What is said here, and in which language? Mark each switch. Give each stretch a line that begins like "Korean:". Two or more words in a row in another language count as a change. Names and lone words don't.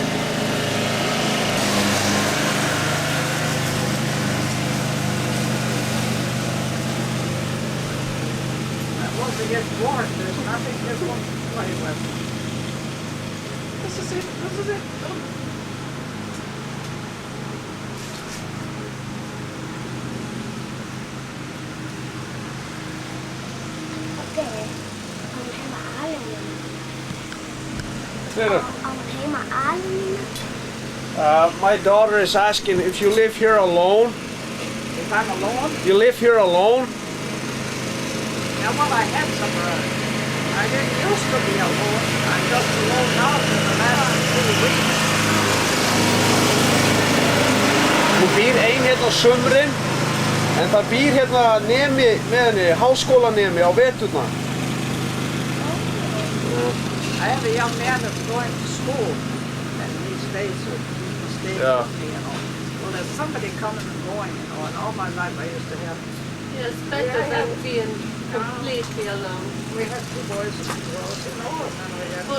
English: Once it gets warm, there's nothing this one to play with. This is it. This is it.
Icelandic: Pappi, hann heima alinn.
English: There.
Icelandic: Hann heima alinn.
English: My daughter is asking if you live here alone. If I'm alone, You live here alone? yeah, well, I had some, I didn't used to be alone. I'm just alone now for the last 2 weeks.
Icelandic: Hún býr ein hérna á sumrin, en það býr hérna nemi með henni, háskólanemi á veturna.
English: I have a young man that's going to school, and he stays with me, Yeah. you know. Well, there's somebody coming and going, you know, and all my life I used to have. Yeah, it's better than being completely alone. We had 2 boys and 2 girls, you know, and then we had,